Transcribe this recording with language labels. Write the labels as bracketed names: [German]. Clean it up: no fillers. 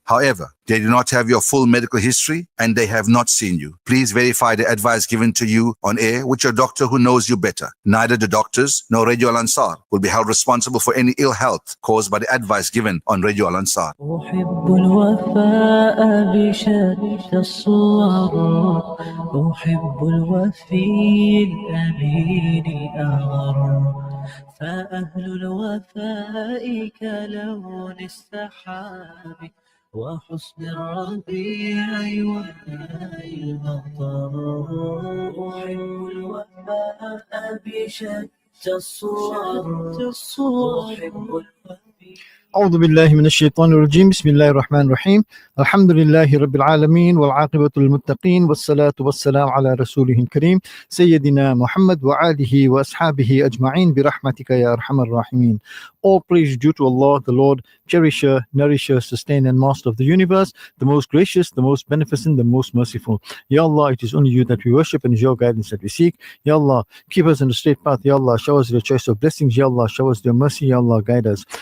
[English] However, they do not have your full medical history and they have not seen you. Please verify the advice given to you on air with your doctor who knows you better. Neither the doctors nor Radio Ansaar will be held responsible for any ill health caused by the advice given on Radio Ansaar. [Arabic] أحب الوفاء بشتى الصور أحب الوفي الأمين الأغر فأهل الوفاء كلون السحاب وحسن الربيع والماء المطر أحب الوفاء بشتى الصور أحب الوفي. أعوذ بالله من الشيطان الرجيم. بسم الله الرحمن الرحيم. الحمد لله رب العالمين والعاقبة للمتقين والصلاة والسلام على رسوله الكريم سيدنا محمد وآله وأصحابه أجمعين برحمتك يا أرحم الراحمين. [English] All praise due to Allah, the Lord, cherisher, nourisher, sustainer and master of the universe, the most gracious, the most beneficent, the most merciful. Ya Allah, it is only you that we worship and is your guidance that we seek. Ya Allah, keep us in the straight path. Ya Allah, show us your choice of blessings. Ya Allah, show us your mercy. Ya Allah, guide us.